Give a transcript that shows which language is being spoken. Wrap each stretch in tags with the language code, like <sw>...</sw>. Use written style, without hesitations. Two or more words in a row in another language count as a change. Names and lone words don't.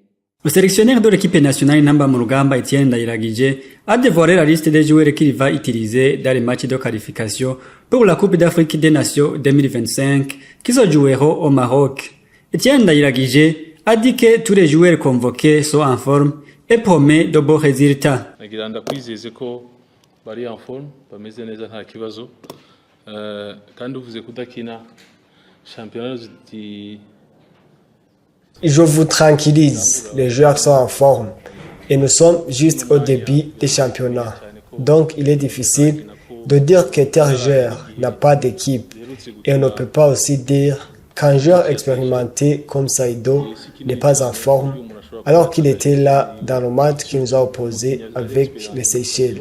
<fr>Le sélectionneur de l'équipe nationale Namba Murugamba Etienne Ndayiragije a dévoilé la liste des joueurs qu'il va utiliser dans les matchs de qualification pour la Coupe d'Afrique des Nations 2025 qui se joueront au Maroc. Etienne Ndayiragije a dit que tous les joueurs convoqués sont en forme et promet de bons résultats.</fr> <rn>Nagira ndakwizeze ko bari</rn> <fr>en forme</fr> <rn>bameze neza nta kibazo kandi uvuze kudakina</rn> <fr>championnat du. Je vous tranquillise, les joueurs sont en forme et nous sommes juste au début des championnats. Donc il est difficile de dire que tel joueur n'a pas d'équipe et on ne peut pas aussi dire Qu'un joueur expérimenté comme Saïdo n'est pas en forme, alors qu'il était là dans le match qui nous a opposés avec les Seychelles.</fr>